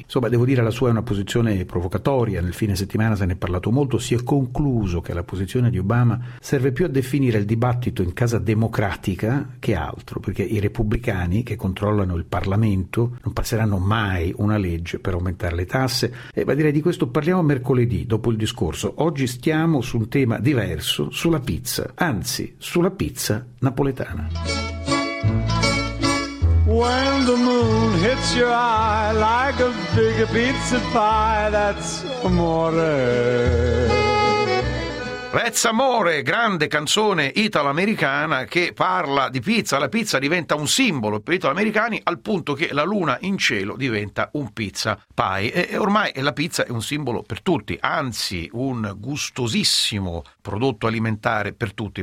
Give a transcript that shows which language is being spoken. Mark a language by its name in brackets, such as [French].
[Italian] Insomma, devo dire, la sua è una posizione provocatoria, nel fine settimana se ne è parlato molto, si è concluso che la posizione di Obama serve più a definire il dibattito in casa democratica che altro, perché i repubblicani che controllano il Parlamento non passeranno mai una legge per aumentare le tasse. E va dire, di questo parliamo mercoledì dopo il discorso. Oggi stiamo su un tema diverso, sulla pizza, anzi sulla pizza napoletana. [English] When the moon hits your eye like a big pizza pie, that's amore. [Italian] That's amore, grande canzone italo-americana che parla di pizza. La pizza diventa un simbolo per gli italo-americani, al punto che la luna in cielo diventa un pizza pie. E ormai la pizza è un simbolo per tutti, anzi un gustosissimo prodotto alimentare per tutti.